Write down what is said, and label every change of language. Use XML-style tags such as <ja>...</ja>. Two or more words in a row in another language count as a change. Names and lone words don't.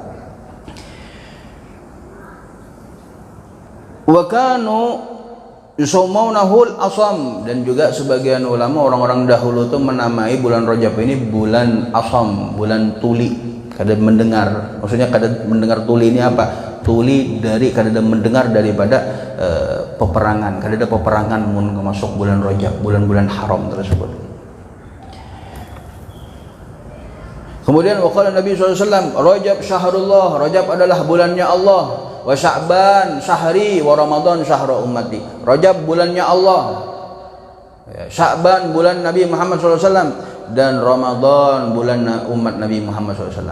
<ar>وكانوا يسمونه الأصم,</ar> <id>dan juga sebagian ulama, orang-orang dahulu itu menamai bulan Rajab ini bulan asam, bulan tuli.</id> <bjn>Kada mendengar, maksudnya kada mendengar tuli ini apa? Tuli dari kada mendengar daripada peperangan, kada ada peperangan mun masuk bulan Rajab, bulan-bulan haram tersebut.</bjn> <id>Kemudian waqala Nabi SAW,</id> <ar>رجب شهر الله,</ar> <id>Rajab adalah bulannya Allah,</id> <ar>وشعبان شهري ورمضان شهر أمتي.</ar> <id>Rajab bulannya Allah, Sya'ban bulan Nabi Muhammad SAW, dan Ramadan bulan umat Nabi Muhammad SAW.</id>